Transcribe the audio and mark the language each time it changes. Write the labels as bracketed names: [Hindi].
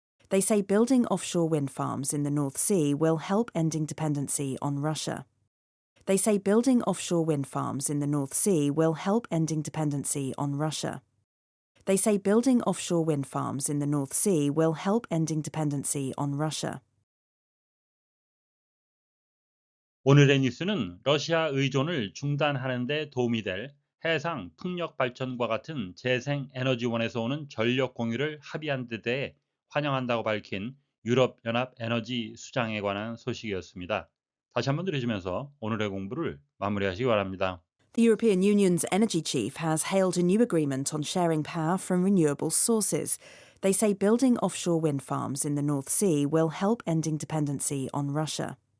[English] They say building offshore wind farms in the North Sea will help ending dependency on Russia. They say building offshore wind farms in the North Sea will help ending dependency on Russia. They say building offshore wind farms in the North Sea will help ending dependency on Russia. [Korean] 오늘의 뉴스는 러시아 의존을 중단하는 데 도움이 될 해상 풍력 발전과 같은 재생 에너지원에서 오는 전력 공유를 합의한 데 대해 환영한다고 밝힌 유럽 연합 에너지 수장에 관한 소식이었습니다. 다시 한번 들으시면서 오늘의 공부를 마무리하시기 바랍니다. [English] The European Union's energy chief has hailed a new agreement on sharing power from renewable sources. They say building offshore wind farms in the North Sea will help ending dependency on Russia.